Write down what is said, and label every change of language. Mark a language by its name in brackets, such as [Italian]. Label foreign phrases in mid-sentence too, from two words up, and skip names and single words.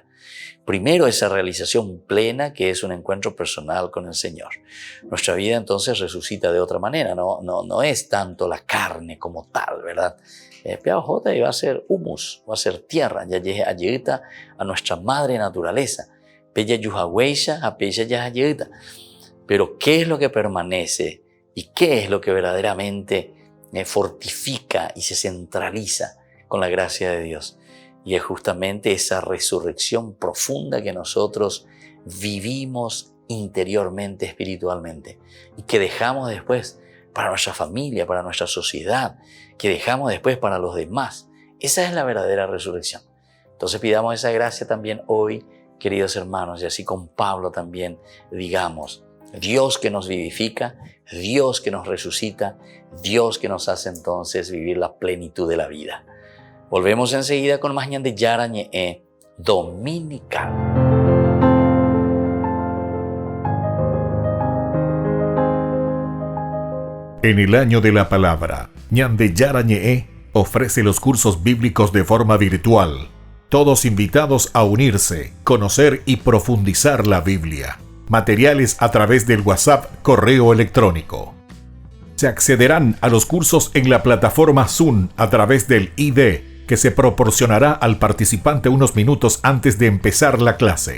[Spanish] Primero, esa realización plena que es un encuentro personal con el Señor. Nuestra vida entonces resucita de otra manera, no es tanto la carne como tal, ¿verdad? Peajota va a ser humus, va a ser tierra, ya llega a nuestra madre naturaleza. Pella yuhaweisha, a pella ya. Pero ¿qué es lo que permanece y qué es lo que verdaderamente fortifica y se centraliza con la gracia de Dios? Y es justamente esa resurrección profunda que nosotros vivimos interiormente, espiritualmente, y que dejamos después para nuestra familia, para nuestra sociedad, que dejamos después para los demás. Esa es la verdadera resurrección. Entonces pidamos esa gracia también hoy, queridos hermanos, y así con Pablo también digamos, Dios que nos vivifica, Dios que nos resucita, Dios que nos hace entonces vivir la plenitud de la vida. Volvemos enseguida con más ñande Yara ñe dominical. En el año de la palabra, ñande Yara ñe ofrece los cursos bíblicos de forma virtual. Todos invitados a unirse, conocer y profundizar la Biblia. Materiales a través del WhatsApp, correo electrónico. Se accederán a los cursos en la plataforma Zoom a través del ID, que se proporcionará al participante unos minutos antes de empezar la clase.